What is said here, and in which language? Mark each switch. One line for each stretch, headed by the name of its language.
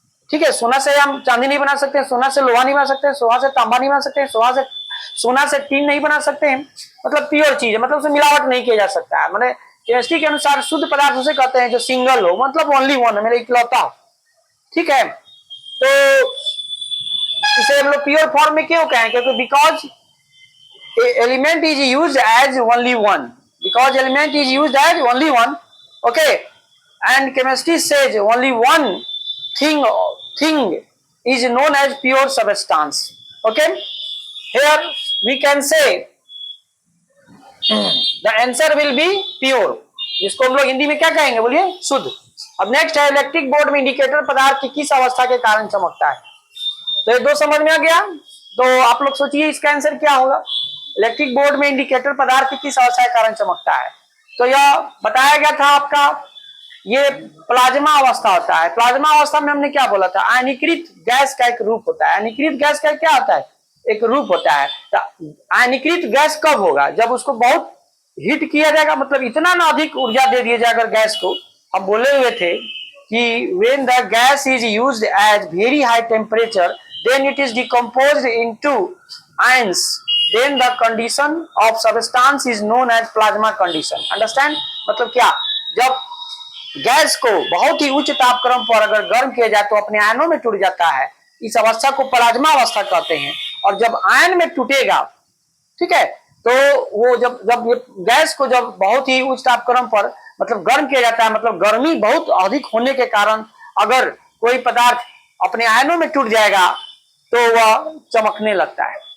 Hindi: ठीक है, सोना से हम चांदी नहीं बना सकते, सोना से लोहा नहीं बना सकते, सोना से तांबा नहीं बना सकते, सोना से टीन नहीं बना सकते हैं। मतलब प्योर चीज है, मतलब उसे मिलावट नहीं किया जा सकता है। मतलब केमिस्ट्री के अनुसार शुद्ध पदार्थ उसे कहते हैं जो सिंगल हो, मतलब
English: only one
Hindi: है, मेरा इकलौता हो। ठीक है, तो इसे हम लोग प्योर फॉर्म में क्यों कहें? क्योंकि
English: Because element is used as only one, because element is used as only one. Okay, and chemistry says only one thing is known as pure substance. Okay, here we can say the answer will be pure,
Hindi: जिसको हम लोग हिंदी में क्या कहेंगे? बोलिए, शुद्ध। अब next है इलेक्ट्रिक बोर्ड में इंडिकेटर पदार्थ की किस अवस्था के कारण चमकता है? तो ये दो समझ में आ गया। तो आप लोग सोचिए इसका आंसर क्या होगा। इलेक्ट्रिक बोर्ड में इंडिकेटर पदार्थ की किस अवस्था के कारण चमकता है? तो यह बताया गया था आपका, ये प्लाज्मा अवस्था होता है। प्लाज्मा अवस्था में हमने क्या बोला था? आयनीकृत गैस का एक रूप होता है। आयनीकृत गैस का क्या होता है? एक रूप होता है। तो आयनीकृत गैस कब होगा? जब उसको बहुत हीट किया जाएगा, मतलब इतना ना अधिक ऊर्जा दे दिया जाएगा गैस को। हम बोले हुए थे कि
English: When the gas is used at very high temperature then it is decomposed into ions then the condition of substance is known as plasma condition. Understand?
Hindi: मतलब क्या, जब गैस को बहुत ही उच्च तापक्रम पर अगर गर्म किया जाए तो अपने आयनों में टूट जाता है, इस अवस्था को प्लाज्मा अवस्था कहते हैं। और जब आयन में टूटेगा, ठीक है, तो वो जब जब ये गैस को जब बहुत ही उच्च तापक्रम पर मतलब गर्म किया जाता है, मतलब गर्मी बहुत अधिक होने के कारण अगर कोई पदार्थ अपने आयनों में टूट जाएगा तो वह चमकने लगता है।